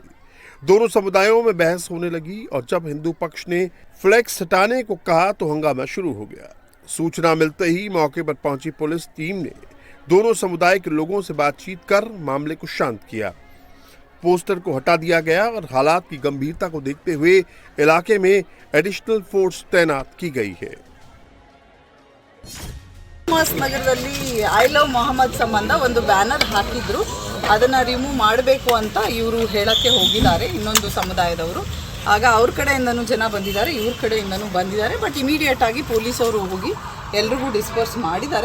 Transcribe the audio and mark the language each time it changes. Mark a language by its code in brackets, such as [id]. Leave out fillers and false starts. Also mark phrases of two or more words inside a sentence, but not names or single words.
[hi] दोनों समुदायों में बहस होने लगी और जब हिंदू पक्ष ने फ्लैक्स हटाने को कहा तो हंगामा शुरू हो गया। सूचना मिलते ही मौके पर पहुंची पुलिस टीम ने दोनों समुदाय के लोगों से बातचीत कर मामले को शांत किया। पोस्टर को हटा दिया गया और हालात की गंभीरता को देखते हुए इलाके में [en] additional force [hi] तैनात की गई है। [kn] ನಗರದಲ್ಲಿ [en] I love Mohammad [kn] ಸಂಬಂಧ ಒಂದು ಬ್ಯಾನರ್ ಹಾಕಿದ್ರು, ಅದನ್ನು ರಿಮೂವ್ ಮಾಡಬೇಕು ಅಂತ ಇವರು ಹೇಳಕ್ಕೆ ಹೋಗಿದ್ದಾರೆ ಇನ್ನೊಂದು ಸಮುದಾಯದವರು. ಆಗ ಅವ್ರ ಕಡೆಯಿಂದನೂ ಜನ ಬಂದಿದ್ದಾರೆ, ಇವ್ರ ಕಡೆಯಿಂದನೂ ಬಂದಿದ್ದಾರೆ. [en] but immediate [kn] ಆಗಿ ಪೊಲೀಸವರು ಹೋಗಿ ಎಲ್ರಿಗೂ ಡಿಸ್ಪರ್ಸ್ ಮಾಡಿದ್ದಾರೆ.